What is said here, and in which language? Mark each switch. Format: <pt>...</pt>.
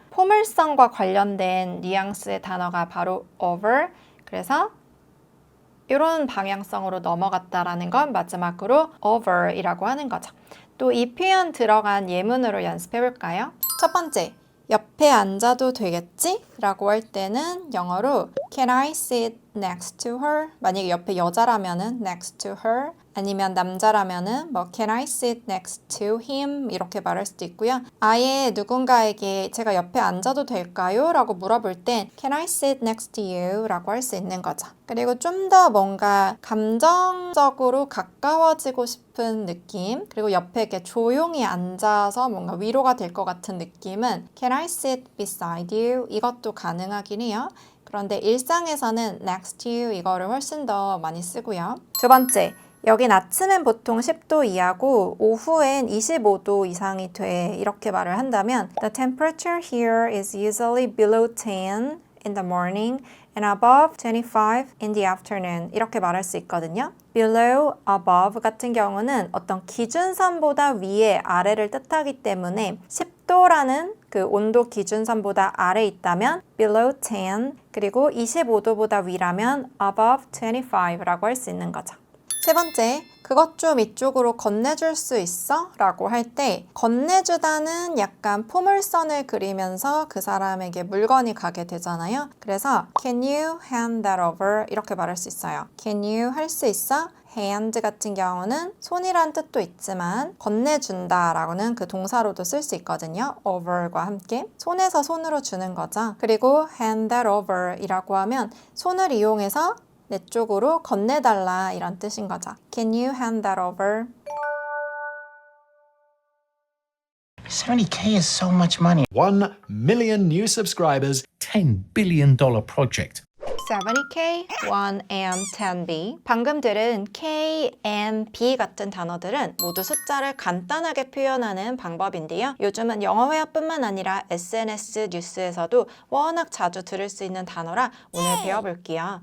<ko>포물선과 관련된 뉘앙스의 단어가 바로 over. 그래서 이런 방향성으로 넘어갔다라는 건 마지막으로 over이라고 하는 거죠. 또 이 표현 들어간 예문으로 연습해 볼까요? 첫 번째, 옆에 앉아도 되겠지? 라고 할 때는 영어로</ko> <en>Can I sit next to her?</en> <ko>만약에 옆에 여자라면은</ko> <en>next to her</en> <ko>아니면 남자라면은 뭐</ko> <en>Can I sit next to him?</en> <ko>이렇게 말할 수도 있고요. 아예 누군가에게 제가 옆에 앉아도 될까요? 라고 물어볼 땐</ko> <en>Can I sit next to you?</en> <ko>라고 할 수 있는 거죠. 그리고 좀 더 뭔가 감정적으로 가까워지고 싶은 느낌 그리고 옆에 이렇게 조용히 앉아서 뭔가 위로가 될 것 같은 느낌은</ko> <en>Can I sit beside you?</en> <ko>이것도 가능하긴 해요. 그런데 일상에서는</ko> <en>next to you</en> <ko>이거를 훨씬 더 많이 쓰고요. 두 번째, 여긴 아침엔 보통 10도 이하고 오후엔 25도 이상이 돼 이렇게 말을 한다면</ko> <en>The temperature here is usually below 10 in the morning and above 25 in the afternoon</en> <ko>이렇게 말할 수 있거든요. below, above 같은 경우는 어떤 기준선보다 위에, 아래를 뜻하기 때문에 10도라는 그 온도 기준선보다 아래 있다면 below 10 그리고 25도보다 위라면 above 25라고 할 수 있는 거죠. 세 번째, 그것 좀 이쪽으로 건네줄 수 있어? 라고 할 때 건네주다는 약간 포물선을 그리면서 그 사람에게 물건이 가게 되잖아요.</ko> <en>그래서 Can you hand that over?</en> <ko>이렇게 말할 수 있어요.</ko> <en>Can you</en> <ko>할 수 있어? hand 같은 경우는 손이란 뜻도 있지만 건네준다 라고는 그 동사로도 쓸 수 있거든요. over과 함께 손에서 손으로 주는 거죠. 그리고</ko> <en>hand that over</en> <ko>이라고 하면 손을 이용해서 내 쪽으로 건네달라 이런 뜻인 거죠.</ko> <en>Can you hand that over? 70K is so much money. 1 million new subscribers. $10 billion project. 70K, 1M, 10B.</en> <ko>방금 들은 K, M, B 같은 단어들은 모두 숫자를 간단하게 표현하는 방법인데요. 요즘은 영어회화뿐만 아니라 SNS 뉴스에서도 워낙 자주 들을 수 있는 단어라 오늘 배워볼게요.</ko>